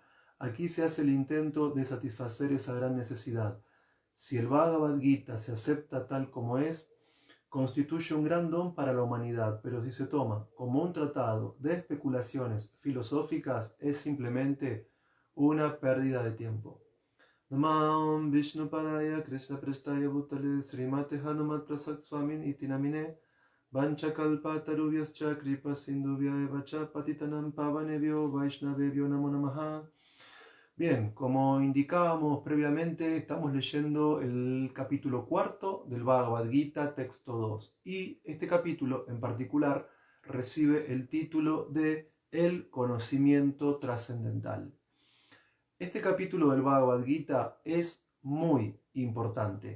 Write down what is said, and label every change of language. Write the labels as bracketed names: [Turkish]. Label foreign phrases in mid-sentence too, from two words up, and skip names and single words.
[Spanish] Aquí se hace el intento de satisfacer esa gran necesidad. Si el Bhagavad Gita se acepta tal como es, constituye un gran don para la humanidad, pero si se toma como un tratado de especulaciones filosóficas, es simplemente una pérdida de tiempo. [Sanskrit] Namam Vishnupadaya Krishna Prestaya Bhutale Srimate Hanumat Prasad Swamin Itinamine Vanchakalpa Taruvyascha Kripa Sindhuvya Evacha Patitanam Pavanebhyo Vaishnavebhyo Namo Namaha. [Spanish] Bien, como indicábamos previamente, estamos leyendo el capítulo cuarto del Bhagavad Gita, texto 2. Y este capítulo en particular recibe el título de El conocimiento trascendental. Este capítulo del Bhagavad Gita es muy importante.